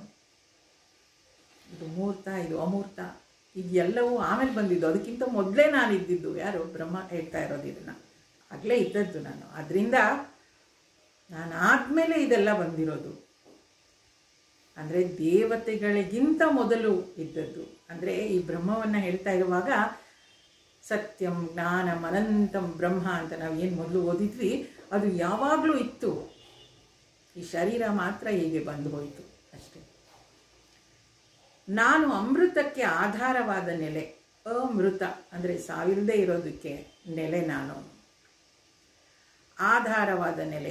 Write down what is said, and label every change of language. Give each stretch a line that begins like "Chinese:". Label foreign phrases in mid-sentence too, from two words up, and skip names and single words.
Kannada: ಇದು ಮೂರ್ತ, ಇದು ಅಮೂರ್ತ, ಇದೆಲ್ಲವೂ ಆಮೇಲೆ ಬಂದಿದ್ದು. ಅದಕ್ಕಿಂತ ಮೊದಲೇ ನಾನು ಇದ್ದಿದ್ದು. ಯಾರು? ಬ್ರಹ್ಮ ಹೇಳ್ತಾ ಇರೋದು ಇದನ್ನು. ಆಗಲೇ ಇದ್ದದ್ದು ನಾನು. ಅದರಿಂದ ನಾನು ಆದಮೇಲೆ ಇದೆಲ್ಲ ಬಂದಿರೋದು. ಅಂದರೆ ದೇವತೆಗಳಿಗಿಂತ ಮೊದಲು ಇದ್ದದ್ದು. ಅಂದರೆ ಈ ಬ್ರಹ್ಮವನ್ನು ಹೇಳ್ತಾ ಇರುವಾಗ
Sanskrit: ಸತ್ಯಂ ಜ್ಞಾನಂ ಅನಂತಂ ಬ್ರಹ್ಮ
Kannada: ಅಂತ ನಾವು ಏನು ಮೊದಲು ಓದಿದ್ವಿ, ಅದು ಯಾವಾಗಲೂ ಇತ್ತು. ಈ ಶರೀರ ಮಾತ್ರ ಹೀಗೆ ಬಂದು ಹೋಯಿತು ಅಷ್ಟೇ. ನಾನು ಅಮೃತಕ್ಕೆ ಆಧಾರವಾದ ನೆಲೆ. ಅಮೃತ ಅಂದರೆ ಸಾವಿಲ್ಲದೆ ಇರೋದಕ್ಕೆ ನೆಲೆ ನಾನು. ಆಧಾರವಾದ ನೆಲೆ.